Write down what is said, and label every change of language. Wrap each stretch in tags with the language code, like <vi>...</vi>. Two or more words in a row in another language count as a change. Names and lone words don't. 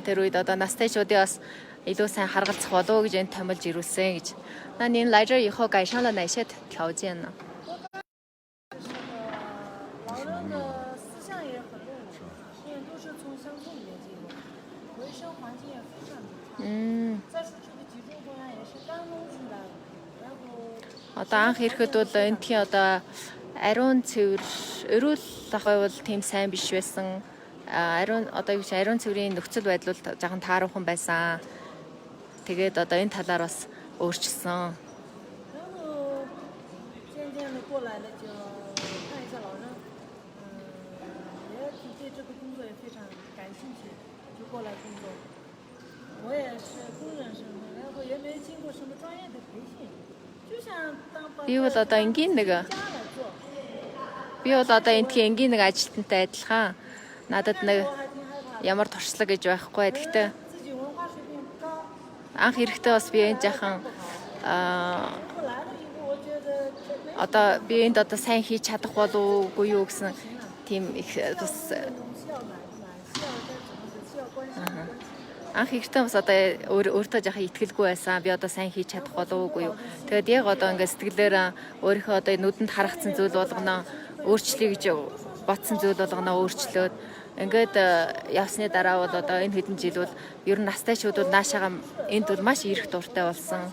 <mn>Тэр үед одоо настай шуудын бас илүү сайн харгалзах болов гэж энд томилж ирүүлсэн гэж.</mn> <zh>那您来这以后改善了哪些条件呢？老人的思想也很落伍，因为都是从乡村里面进入，卫生环境也非常的差。再说这个集中供养也是刚弄出来，然后</zh> <mn>Одоо анх ирэхэд бол энтхийн одоо ариун цэвэр өрөөл ахой бол тийм сайн биш байсан. Ариун одоо юу ч ариун цэврийн нөхцөл байдал бол жоохон тааруухан байсан. Тэгээд одоо энэ талаар бас өөрчилсөн.</mn> <zh>然后渐渐的过来了，就看一下老人，也对这个工作也非常感兴趣，就过来工作。我也是工人身份，然后也没经过什么专业的培训，就想当帮</zh> <mn>Би бол одоо энгийн нэг</mn> <zh>家来做。</zh> <mn>би бол одоо энтхийн энгийн нэг ажилтнтай адилхан. Надад нэг ямар туршлага гэж байхгүй. Гэхдээ</mn> <zh>自己文化水平不高，</zh> <mn>анх ирэхдээ бас би энэ жахан</mn> <zh>后来了以后，我觉得这没</zh> <mn>одоо би энд одоо сайн хийж чадах болов уу юу гэсэн тийм их бас</mn> <zh>需要买，需要该怎么的，需要关心。</zh> <mn>анх ихтэй бас одоо өөртөө жоохон итгэлгүй байсан. Би одоо сайн хийж чадах болов уу юу. Тэгээд яг одоо ингээд сэтгэлээр өөрийнхөө одоо нүдэнд харагдсан зүйл болгоно өөрчлөе гэж бодсон зүйл болгоно өөрчлөөд ингээд явсны дараа бол одоо энэ хэдэн жил бол ер нь настайчууд бол наашаага энд бол маш ирэх дуртай болсон.</mn>